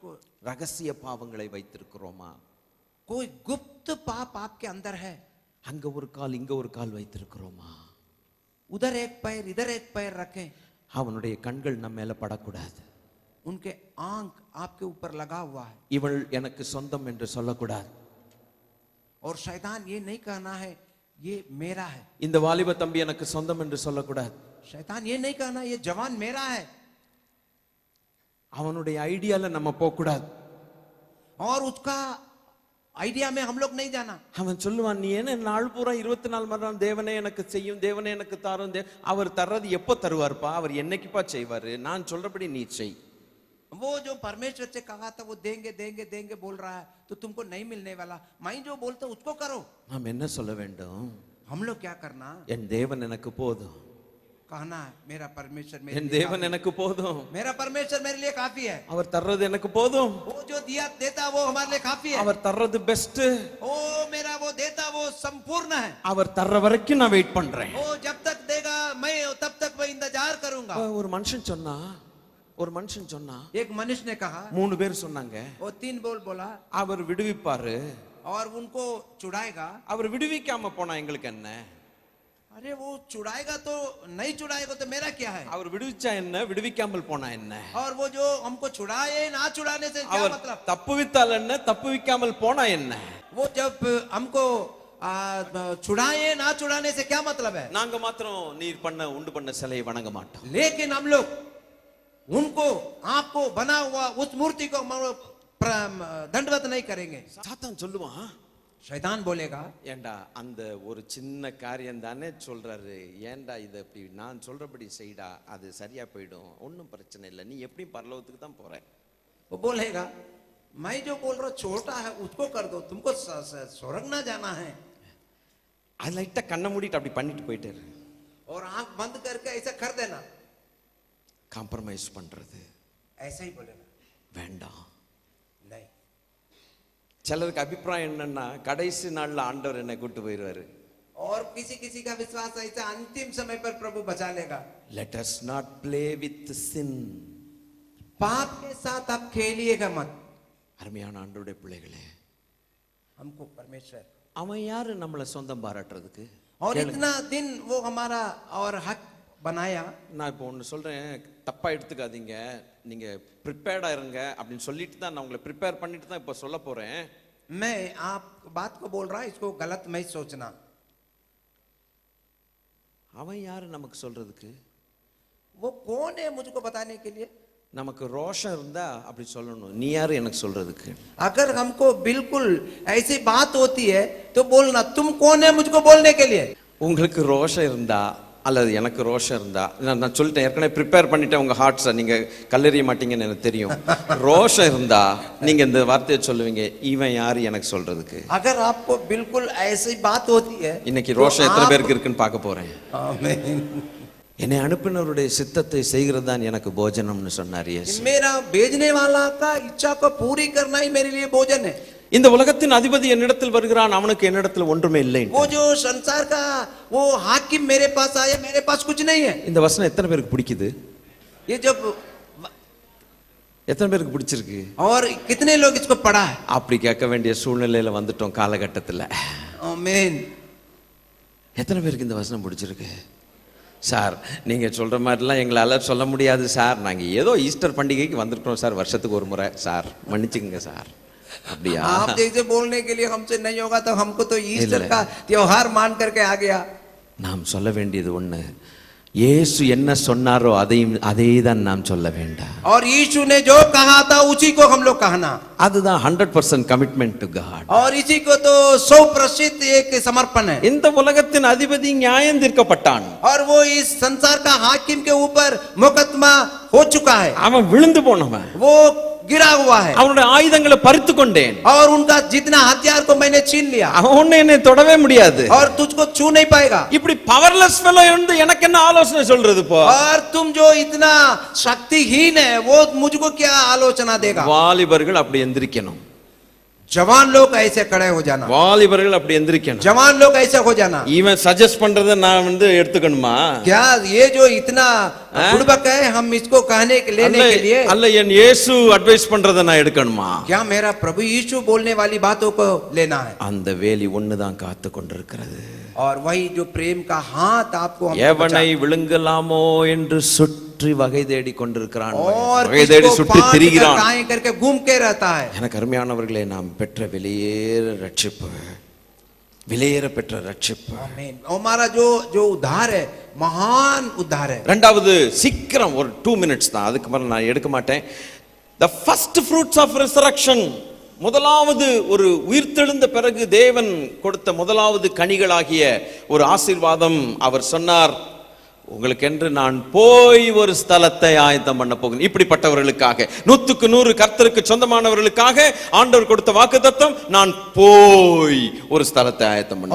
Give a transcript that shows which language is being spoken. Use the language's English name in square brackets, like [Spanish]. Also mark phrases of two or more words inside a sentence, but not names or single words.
[Tamil] ரகசிய பாவங்களை வைத்திருக்கிறோமா? [Hindi] कोई गुप्त पाप आपके अंदर है, [Tamil] அங்க ஒரு கால் இங்க ஒரு கால் வைத்திருக்கிறோமா? [Hindi] उधर एक पैर इधर एक पैर रखें, [Tamil] அவனுடைய கண்கள் நம்ம மேல படக்கூடாது. [Hindi] उनके आंख आपके ऊपर लगा हुआ है. [Tamil] இவள் எனக்கு சொந்தம் என்று சொல்லக்கூடாது. [Hindi] और शैतान ये नहीं कहना है ये मेरा है. [Tamil] இந்த வாலிப தம்பி எனக்கு சொந்தம் என்று சொல்லக்கூடாது. [Hindi] शैतान ये नहीं कहना ये जवान मेरा है. [Tamil] அவனுடைய ஐடியால நம்ம போக கூடாது. [Hindi] और उसका ஐடியா में हम लोग नहीं जाना. [Tamil] அவன் சொல்லுவான், நீ என்ன நாள் பூரா 24 மணி நேரம் தேவனே எனக்கு செய்யும், தேவனே எனக்கு தாரும், அவர் தர்றது எப்போ தருவார்ப்பா, அவர் என்னைக்குப்பா செய்வாரு, நான் சொல்றபடி நீ செய். [Hindi] वो जो परमेश्वर से कहा था वो देंगे देंगे देंगे बोल रहा है तो तुमको नहीं मिलने वाला, मैं जो बोलता उसको करो. [Tamil] நாம் என்ன சொல்ல வேண்டும்? [Hindi] हम लोग क्या करना? [Tamil] என் தேவன் எனக்கு போதும். [Hindi] कहना है मेरा परमेश्वर मेरे [Tamil] என் [Hindi] लिए [Tamil] தேவன் [Hindi] काफी [Tamil] எனக்கு போதும். [Hindi] है. मेरा परमेश्वर मेरे लिए काफी है. [Tamil] அவர் தர்றது எனக்கு போதும். [Hindi] वो जो दिया देता वो हमारे लिए काफी है. [Tamil] அவர் தர்றது பெஸ்ட். [Hindi] ओ मेरा वो देता वो संपूर्ण है. [Tamil] அவர் தர்ற வரைக்கும் நான் வெயிட் பண்றேன். [Hindi] वो जब तक देगा मैं तब तक मैं इंतजार करूंगा. [Tamil] ஒரு மனுஷன் சொன்னா [Hindi] एक मनुष्य ने कहा, [Tamil] 3 பேர் சொன்னாங்க, [Hindi] वो 3 बोला [Tamil] அவர் விடுவிப்பாரு, [Hindi] और उनको छुड़ाएगा. [Tamil] அவர் விடுவிக்காம போனா எங்களுக்கு என்ன? [Hindi] अरे वो छुड़ाएगा तो नहीं छुड़ाएगा तो मेरा क्या है? [Tamil] அவர் விடுவிச்சா என்ன, விடுவிக்காமல் போனா என்ன? [Hindi] और वो जो हमको छुड़ाए ना छुड़ाने से क्या [Tamil] அவர் [Hindi] मतलब? [Tamil] தப்புவித்தால் என்ன, தப்புவிக்காமல் போனா என்ன? [Hindi] वो जब हमको छुड़ाए ना छुड़ाने से क्या मतलब है? [Tamil] நாங்க மாத்திரம் நீர் பண்ண உண்டு பண்ண சிலையை வணங்க மாட்டோம். [Hindi] लेकिन हम लोग उनको आपको बना हुआ उस मूर्ति को दंडवत नहीं करेंगे. [Tamil] சாத்தான் சொல்லுவான், [Hindi] शैतान बोलेगा, [Tamil] ஏண்டா அந்த ஒரு சின்ன காரியம் தானே சொல்றாரு, ஏண்டா இதை இப்படி நான் சொல்றபடி செய்டா, அது சரியா போயிடும், ஒன்றும் பிரச்சனை இல்லை, நீ எப்படி பரலோகத்துக்கு தான் போற. [Hindi] वो बोलेगा मैं जो बोल रहा हूँ छोटा है उसको कर दो, तुमको स्वर्ग ना जाना है. [Tamil] அது லைட்டா கண்ணை மூடிட்டு அப்படி பண்ணிட்டு போயிட்டாரு. [Hindi] और आंख बंद करके ऐसा कर देना. [Tamil] காம்ப்ரமைஸ் பண்றது [Hindi] ऐसा ही बोलेगा, [Tamil] வேண்டாம். [Hindi] नहीं. [Tamil] சிலருக்கு அபிப்பிராயம் என்னன்னா, கடைசி நாள்ல ஆண்டவர் என்னை கூட்டு போயிடுவாரு. [Hindi] और किसी किसी का विश्वास ऐसा अंतिम समय पर प्रभु बचा लेगा. [English] Let us not play with sin. [Hindi] पाप के साथ आप खेलिएगा मत. [Tamil] அருமையான ஆண்டவருடைய பிள்ளைகளே, [Hindi] हमको परमेश्वर [Tamil] அவன் யாரு நம்மளை சொந்தம் பாராட்டுறதுக்கு? [Hindi] और इतना दिन वो हमारा और हक बनाया. [Tamil] நான் இப்போ ஒன்று சொல்றேன், தப்பா எடுத்துக்காதீங்க, நீங்க ப்ரிப்பேர்டா இருங்க அப்படின்னு சொல்லிட்டு தான் நான் உங்களை ப்ரிப்பேர் பண்ணிட்டு தான் இப்போ சொல்ல போறேன். [Hindi] मैं आप बात को बोल रहा इसको गलत नहीं सोचना. [Tamil] அவன் யாரு நமக்கு சொல்றதுக்கு? [Hindi] वो कौन है मुझको बताने के लिए? [Tamil] நமக்கு ரோஷம் இருந்தா அப்படி சொல்லணும், நீ யாரு எனக்கு சொல்றதுக்கு? [Hindi] अगर हमको बिल्कुल ऐसी बात होती है तो बोलना तुम कौन है मुझको बोलने के लिए. [Tamil] உங்களுக்கு ரோஷம் இருந்தா அல்லது எனக்கு ரோஷம் இருந்தா, நான் சொல்லிட்டேன் ஏற்கனவே, ப்ரிப்பேர் பண்ணிட்டேன் உங்க ஹார்ட்ஸை, நீங்க கல்லெறிய மாட்டீங்கன்னு எனக்கு தெரியும். ரோஷம் இருந்தா நீங்க இந்த வார்த்தையை சொல்லுவீங்க, இவன் யாரு எனக்கு சொல்றதுக்கு? [Hindi] अगर आपको बिल्कुल ऐसी बात होती है, [Tamil] இன்னைக்கு ரோஷம் எத்தனை பேருக்கு இருக்குன்னு பார்க்க போறேன். [Hindi] आमीन. [Tamil] என்னை அனுப்பினவருடைய சித்தத்தை செய்கிறது தான் எனக்கு போஜனம்னு சொன்னார் இயேசு. [Hindi] मेरा भेजने वाला का इच्छा को पूरी करना ही मेरे लिए भोजन है. [Tamil] இந்த உலகத்தின் அதிபதி என்னிடத்தில் வருகிறான், அவனுக்கு என்னிடத்தில் ஒன்றுமே இல்லை. [Hindi] वो जो संसार का वो हाकिम मेरे पास आया, मेरे पास कुछ नहीं है. [Tamil] இந்த வசனம் எத்தனை பேருக்கு பிடிக்குது? [Hindi] ये जब [Tamil] எத்தனை பேருக்கு பிடிச்சிருக்கு? [Hindi] और कितने लोग इसको पढ़ा है? [Tamil] அப்படி கேட்க வேண்டிய சூழ்நிலையில வந்துட்டோம் காலகட்டத்தில். [Hindi] आमीन. [Tamil] எத்தனை பேருக்கு இந்த வசனம் பிடிச்சிருக்கு? சார் நீங்க சொல்ற மாதிரிலாம் எங்களால சொல்ல முடியாது சார், நாங்க ஏதோ ஈஸ்டர் பண்டிகைக்கு வந்திருக்கிறோம் சார், வருஷத்துக்கு ஒரு முறை சார், மன்னிச்சுக்கங்க சார். அப்படியா? [Hindi] आप जैसे बोलने के लिए हमसे नहीं होगा तो हमको तो ईस्टर का त्योहार मान करके आ गया. [Tamil] நாம் சொல்ல வேண்டியது ஒண்ணு, இயேசு என்ன சொன்னாரோ அதே தான் நாம் சொல்ல வேண்டாம். [Hindi] और यीशु ने जो कहा था उसी को हम लोग कहना. [Tamil] அதுதான் 100% [English] commitment to God. [Hindi] और इसी को तो 100% एक समर्पण है. [Tamil] இந்த உலகத்தின் அதிபதி நியாயம் தீர்க்கப்பட்டான். [Hindi] और वो इस संसार का हाकिम के ऊपर मुकदमा हो चुका है. [Tamil] அவன் விழுந்து போனவன், [Hindi] वो गिरा हुआ है. [Tamil] அவனுடைய ஆயுதங்களை பறித்து கொண்டேன். [Hindi] और उनका जितना हथियार को मैंने छीन लिया. [Tamil] அவன் ஒண்ணு என்னை தொடவே முடியாது. [Hindi] और तुझको छू नहीं पाएगा. [Tamil] இப்படி [English] powerless fellow [Tamil] இருந்து எனக்கு என்ன ஆலோசனை சொல்றது போ? [Hindi] और तुम जो इतना शक्तिहीन है वो मुझको क्या आलोचना देगा? [Tamil] வாலிபர்கள் அப்படி எந்திரிக்கணும். [Hindi] जवान लोग ऐसे खड़े हो जाना, [Tamil] வாலிபர்கள் அப்படி எந்திரிக்கணும். [Hindi] जवान लोग ऐसे हो जाना। [Tamil] இவன் சஜஸ்ட் பண்றத நான் எடுத்துக்கணுமா? [Hindi] क्या ये जो इतना बुड़बक है, हम इसको कहने के लेने के लिए, [Tamil] அல்ல என் இயேசு அட்வைஸ் பண்றத நான் எடுக்கணுமா? [Hindi] क्या मेरा प्रभु यीशु बोलने वाली बातों को लेना है? [Tamil] அந்த வேலி ஒண்ணுதான் காத்து கொண்டிருக்கிறது. [Hindi] और वही जो प्रेम का हाथ आपको [Tamil] எவனை விழுங்கலாமோ என்று சுற்றி வகை தேடி கொண்டிருக்கிறான். [Hindi] और [Tamil] வகை தேடி சுற்றி திரிகிறான். [Hindi] काएं करके घूम के रहता है। [Tamil] எனக்கு அருமையானவர்களே, நாம் பெற்ற வெளியேற ரட்சிப்பு, வெளியேற பெற்ற ரட்சிப்பு. [Hindi] आमीन। हमारा जो जो उद्धार है, महान उद्धार है। [Tamil] இரண்டாவது, சீக்கிரம் ஒரு 2 minutes தான், அதுக்கு மேல நான் எடுக்க மாட்டேன். [English] The first fruits of resurrection, [Tamil] முதலாவது ஒரு உயிர்த்தெழுந்த பிறகு தேவன் கொடுத்த முதலாவது கனிகளாகிய ஒரு ஆசீர்வாதம். அவர் சொன்னார், உங்களுக்கென்று நான் போய் ஒரு ஸ்தலத்தை ஆயத்தம் பண்ண போகிறேன். இப்படிப்பட்டவர்களுக்காக 100க்கு 100 கர்த்தருக்கு சொந்தமானவர்களுக்காக ஆண்டவர் கொடுத்த வாக்குத்தத்தம், நான் போய் ஒரு ஸ்தலத்தை ஆயத்தம் பண்ண.